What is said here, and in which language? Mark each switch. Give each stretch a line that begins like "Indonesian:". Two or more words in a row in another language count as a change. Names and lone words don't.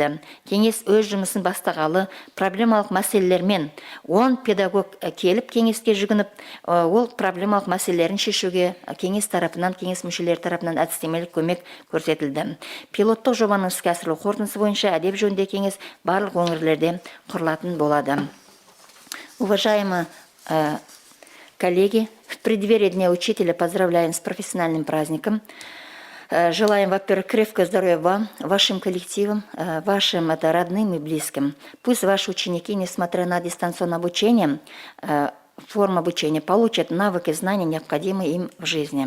Kazakh: Кеңес өз жұмысын бастағалы проблемалық мәселелермен 10 педагог келіп кеңеске жүгініп, ол проблемалық мәселелерін шешуге кеңес мүшелері тарапынан әдістемелік көмек көрсетілді. Пилоттық жобаның іске асырылу қорытындысы бойынша әдеп жөнінде кеңес барлық өңірлерде құрылатын болады.
Russian: Уважаемые коллеги, в преддверии Дня учителя поздравляем с профессиональным праздником. Желаем, во-первых, крепкого здоровья вам, вашим коллективам, вашим родным и близким. Пусть ваши ученики, несмотря на дистанционное обучение, форм обучения, получат навыки, знания, необходимые им в жизни.